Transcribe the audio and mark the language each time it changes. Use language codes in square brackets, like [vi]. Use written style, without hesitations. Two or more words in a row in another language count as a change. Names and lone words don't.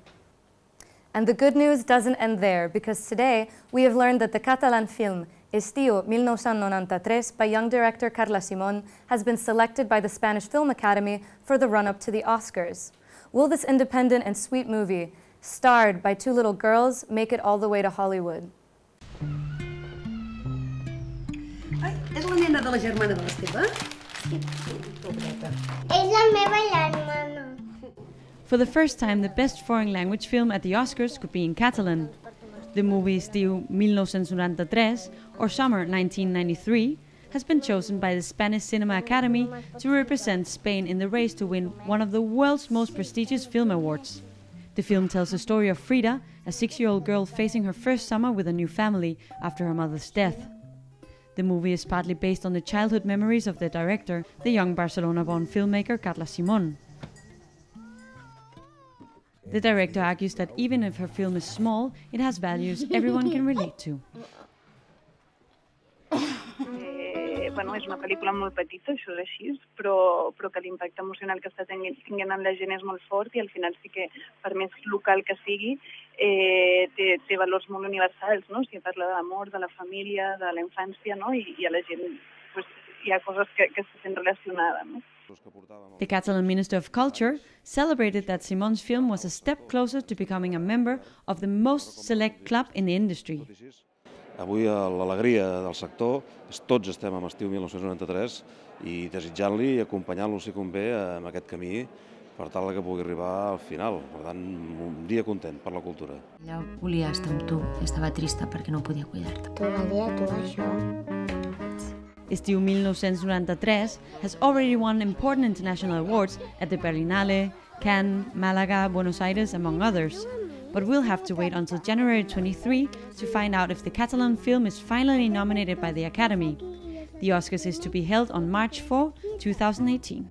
[en] And the good news doesn't end there, because today we have learned that the Catalan film Estiu 1993 by young director Carla Simón has been selected by the Spanish Film Academy for the run-up to the Oscars. Will this independent and sweet movie, starred by 2 little girls, make it all the way to Hollywood? [ca] Ai, és la nena de la germana de l'Esteve? Sí. És la meva germana. [en] For the first time, the best foreign language film at the Oscars could be in Catalan. The movie Estiu 1993, or Summer 1993, has been chosen by the Spanish Cinema Academy to represent Spain in the race to win one of the world's most prestigious film awards. The film tells the story of Frida, a 6-year-old girl facing her first summer with a new family after her mother's death. The movie is partly based on the childhood memories of the director, the young Barcelona-born filmmaker Carla Simón. The director argues that even if her film is small, it has values everyone can relate to. [ca] Bueno, és una pel·lícula molt petita, això és així, però que l'impacte emocional que està tinguent en la gent és molt fort i al final sí que, per més local que sigui, té valors molt universals, no? Si parla de l'amor, de la família, de la infància, no? I a la gent pues, hi ha coses que se sent relacionades, no? [en] The Catalan Minister of Culture celebrated that Simon's film was a step closer to becoming a member of the most select club in the industry. [ca] Avui l'alegria del sector és tots estem amb Estiu 1993 i desitjant-li i acompanyant-lo si convé en aquest camí per tal que pugui arribar al final. Per tant, un dia content per la cultura. Ella volia estar amb tu i estava trista perquè no podia cuidar-te. Tot el dia, tot això. [en] Estiu 1993 has already won important international awards at the Berlinale, Cannes, Málaga, Buenos Aires, among others. But we'll have to wait until January 23 to find out if the Catalan film is finally nominated by the Academy. The Oscars is to be held on March 4, 2018.